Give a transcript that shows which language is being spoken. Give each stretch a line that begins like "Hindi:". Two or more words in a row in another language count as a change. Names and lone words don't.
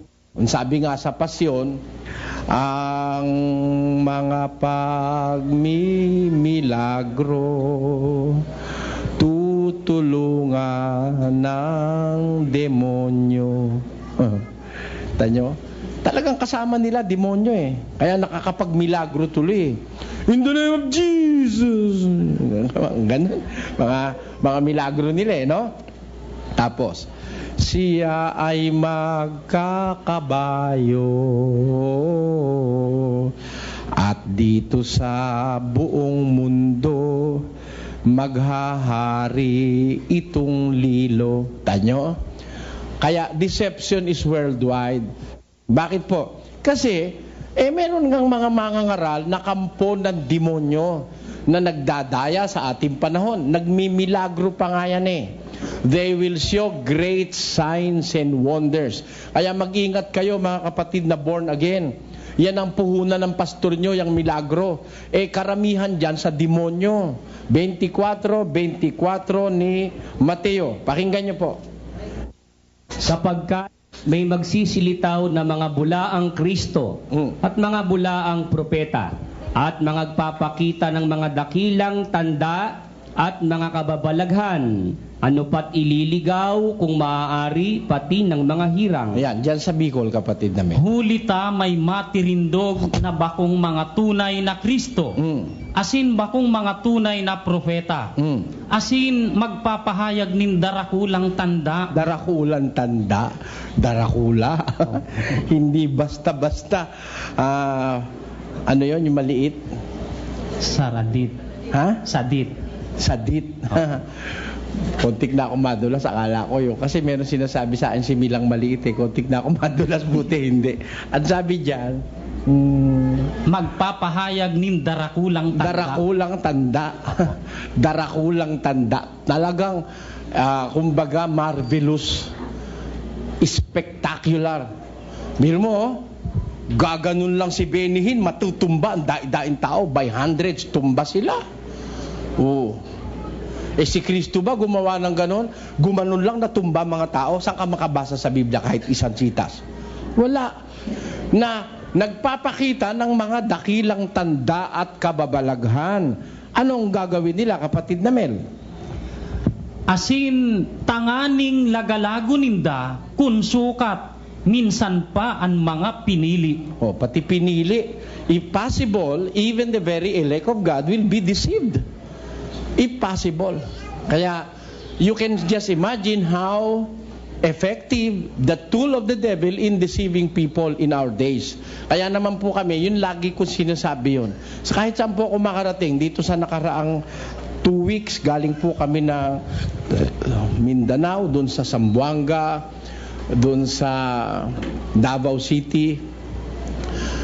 Filipino: Sabi nga sa Pasyon, ang mga pagmimilagro tutulungan ng demonyo. Tanyo? Talagang kasama nila demonyo Kaya nakakapagmilagro tuloy
English: In the name of Jesus.
Filipino: Ganun. Mga milagro nila no? Tapos, siya ay magkakabayo at dito sa buong mundo maghahari itong lilo. Tanyo? Kaya
English: deception is worldwide.
Filipino: Bakit po? Kasi meron ngang mga mangangaral na kampo ng demonyo na nagdadaya sa ating panahon. Nagmimilagro pa nga yan
English: They will show great signs and wonders.
Filipino: Kaya mag-ingat kayo mga kapatid na born again. Yan ang puhunan ng pastor nyo, yung milagro. Karamihan dyan sa demonyo. 24 ni Mateo. Pakinggan nyo po. Sapagkat may magsisilitaw na mga bulaang Kristo at mga bulaang propeta at magpapakita ng mga dakilang tanda at mga kababalaghan, ano pat ililigaw kung maaari pati ng mga hirang. Ayan, dyan sa Bicol, kapatid namin.
Bikol: Hulita may matirindog na bakong mga tunay na Kristo. Asin bakong mga tunay na propeta. Asin magpapahayag nin darakulang tanda. Darakulang tanda. Darakula.
Filipino: Hindi basta-basta. Ano yon yung maliit?
Bikol: Saradit. Ha? Sadit. Sadit.
Filipino: Kontik na ako madulas, akala ko yun. Kasi meron sinasabi sa akin si Milang maliit kontik na ako madulas, buti hindi. At sabi dyan,
Bikol: magpapahayag nin darakulang tanda. Darakulang tanda. Darakulang tanda.
Filipino: Talagang, kumbaga, marvelous. Spectacular.
Bikol: Miro mo,
Filipino: gaganon lang si Benihin, matutumba,
Bikol: ang daing tao,
English: by hundreds,
Filipino: tumba sila. Si Kristo ba gumawa ng ganon? Gumanon lang natumba mga tao? Saan ka makabasa sa Biblia kahit isang sitas? Wala. Na nagpapakita ng mga dakilang tanda at kababalaghan. Anong gagawin nila, kapatid na Mel?
Bikol: Asin tanganing lagalago ninda kun sukat minsan pa ang mga pinili.
Filipino: Pati pinili.
English: If possible, even the very elect of God will be deceived. If possible. Kaya, you can just imagine how effective the tool of the devil in deceiving people in our days.
Filipino: Kaya naman po kami, yun lagi ko sinasabi yun. So, kahit saan po ako makarating, dito sa nakaraang 2 weeks, galing po kami na Mindanao, dun sa Zamboanga, dun sa Davao City.